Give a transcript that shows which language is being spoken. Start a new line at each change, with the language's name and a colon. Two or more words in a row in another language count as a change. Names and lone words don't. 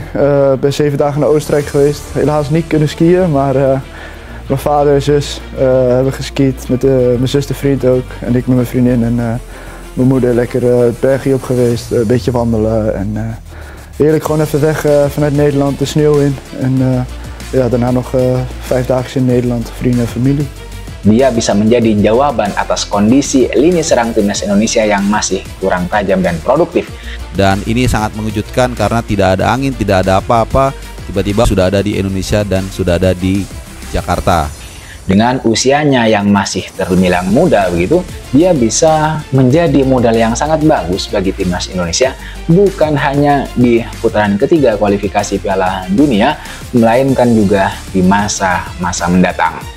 Dutch: Ik ben 7 dagen naar Oostenrijk geweest. Helaas niet kunnen skiën, maar mijn vader en zus hebben geskiet. Met mijn zus de vriend ook. En ik met mijn vriendin en mijn moeder lekker het bergje op geweest. Een beetje wandelen. En heerlijk gewoon even weg vanuit Nederland, de sneeuw in. En ja, daarna nog 5 dagen in Nederland, vrienden en familie.
Indonesian: Dia bisa menjadi jawaban atas kondisi lini serang timnas Indonesia yang masih kurang tajam dan produktif. Dan ini sangat mengejutkan karena tidak ada angin, tidak ada apa-apa, tiba-tiba sudah ada di Indonesia dan sudah ada di Jakarta. Dengan usianya yang masih terbilang muda begitu, dia bisa menjadi modal yang sangat bagus bagi timnas Indonesia, bukan hanya di putaran ketiga kualifikasi Piala Dunia, melainkan juga di masa-masa mendatang.